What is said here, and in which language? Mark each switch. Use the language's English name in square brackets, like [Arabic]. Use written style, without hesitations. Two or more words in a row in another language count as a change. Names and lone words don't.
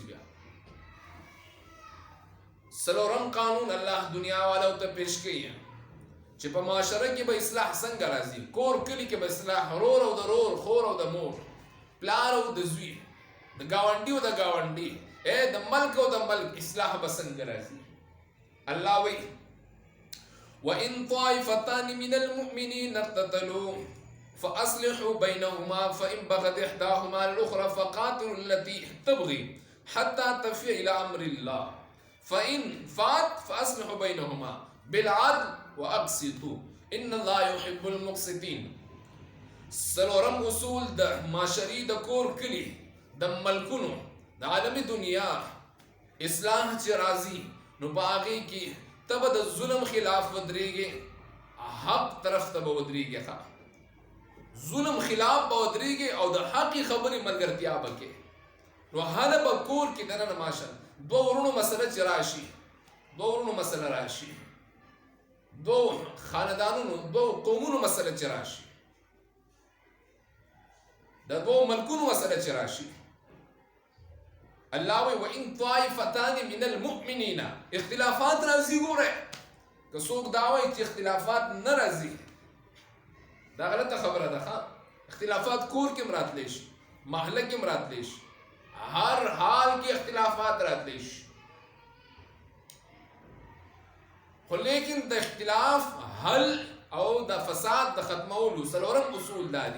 [Pashto] بیا څلورم قانون الله دنیا والو ته پیش کوي چې په معاشره کې به اصلاح څنګه راځي. کور کلي کې به اصلاح، رور او د رور، خور او د مور، پلار او د زوی، د ګاونډي او د ګاونډي، د ملک او د ملک اصلاح به څنګه راځي. [Arabic] الله وایي وَإِن طَائِفَتَانِ مِنَ الْمُؤْمِنِينَ اقْتَتَلُوا فَأَصْلِحُوا بَيْنَهُمَا فَإِن بَغَتْ إِحْدَاهُمَا عَلَى الْأُخْرَى فَقَاتِلُوا الَّتِي تَبْغِي حَتَّى تَفِيَ إِلَى أَمْرِ اللَّهِ فَإِن فَاءَتْ فَأَصْلِحُوا بَيْنَهُمَا بِالْعَدْلِ وَأَقْسِطُوا إِنَّ اللَّهَ يُحِبُّ الْمُقْسِطِينَ. [Pashto] څلورم اصول د معاشري د کور کلي د ملکونو د عالمي دنیا اصلاح چې راځي نو په هغې کې تب د ظلم خلاف ودرېږي، حق طرف ته به ودرېږي. ظلم خلاف به ودرېږي او د حقې خبرې ملګرتیا به کې. نو هله به کور کې دننه ماشه دوه ورونو مسله چې راشي، دوه ورونو مسله راشي، دوه خاندانونو دوه قومونو مسله چې راشي، د دوه ملکونو مسله چې راشي، الله وی [Arabic] وان طائفتان من المؤمنین، [Pashto] اختلافات راځي. ګوره که څوک دا وایي چې اختلافات نه راځي، دا غلطه خبره ده. اختلافات کور کې راتلی شي، محله کې راتلی شي، هر حال کې اختلافات راتلی شي، خو لیکن د اختلاف حل او د فساد د ختمولو څلورم اصول دا دي.